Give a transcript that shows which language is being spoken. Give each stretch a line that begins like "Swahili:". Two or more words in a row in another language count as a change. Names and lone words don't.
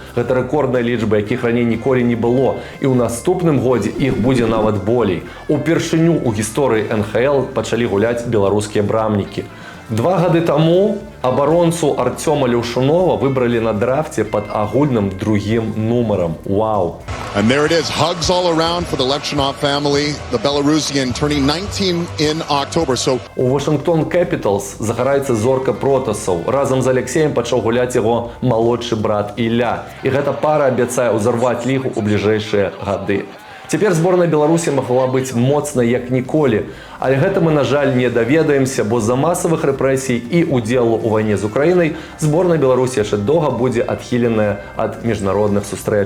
Belarusian: Гэта рэкордная лічба, якіх раней ніколі не было. І ў наступным годзе іх будзе нават болей. Упершыню ў гісторыі НХЛ пачалі гуляць беларускія брамнікі. 2 гады таму абаронцу Артёма Леўшунова выбралі на драфце пад агульным 2-м нумарам. Вау!
English: And there it is, hugs all around for the Levshunov family, the Belarusian turning 19 in October. So
Belarusian: у Вашингтон Capitals загараецца зорка Протасаў. Разам з Алексеем пачаў гуляць яго малодшы брат Ілля. І гэта пара абяцае ўзарваць лігу ў бліжэйшыя гады. Цяпер зборная Беларусі магла быць моцнай як ніколі, але гэта мы, на жаль, не даведаемся, бо з-за масавых рэпрэсій і удзелу ў вайне з Украінай зборная Беларусі яшчэ доўга будзе адхіленая ад міжнародных сустрэч.